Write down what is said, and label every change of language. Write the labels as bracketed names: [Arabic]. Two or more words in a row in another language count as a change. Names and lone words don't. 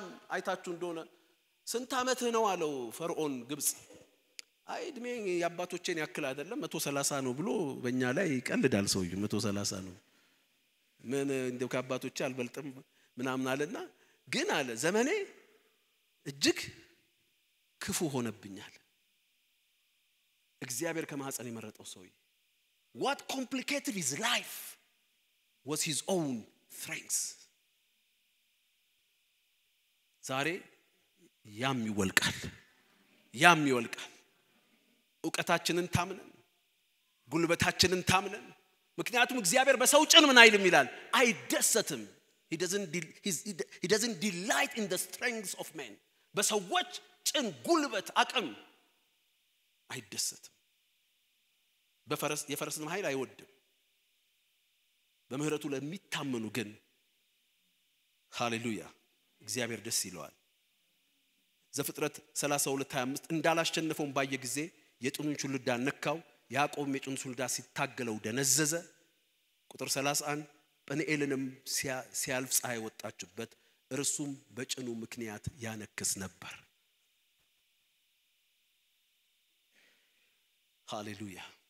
[Amharic] አይታችሁ እንደሆነ ስንት አመት ነው አለው ፈርዖን ግብጽ አይድሜ ያባቶቼን ያክል አይደለም 130 ነው ብሎ በእኛ ላይ ይቀልዳል ሰውዬው 130 ነው ምን እንደው ከአባቶቼ አልበልጥም ምናምን አለና ግን አለ ዘመኔ እጅግ ክፉ ሆነብኛል እግዚአብሔር ከማህፀን የመረጠው ሰውዬ [English] what complicated his life was his own strength [Amharic] ዛሬ ያም ይወልቃል ዕውቀታችንን ታምነን ጉልበታችንን ታምነን ምክንያቱም እግዚአብሔር በሰው ጭን ምን አይልም ይላል አይደሰትም [English] he doesn't delight in the strength of men [Amharic] በሰዎች ጭን ጉልበት አቅም አይደሰትም የፈረስን ኃይል አይወድም በምህረቱ ለሚታመኑ ግን ሃሌሉያ እግዚአብሔር ደስ ይለዋል ዘፍጥረት 32:25 እንዳላሸነፈው ባየ ጊዜ የጥኑን ሹልዳ ነካው ያዕቆብ የጥኑን ሹልዳ ሲታገለው ደነዘዘ ቁጥር 31 ጵኒኤልንም ሲያልፍ ፀሐይ ወጣችበት እርሱም በጭኑ ምክንያት ያነክስ ነበር ሃሌሉያ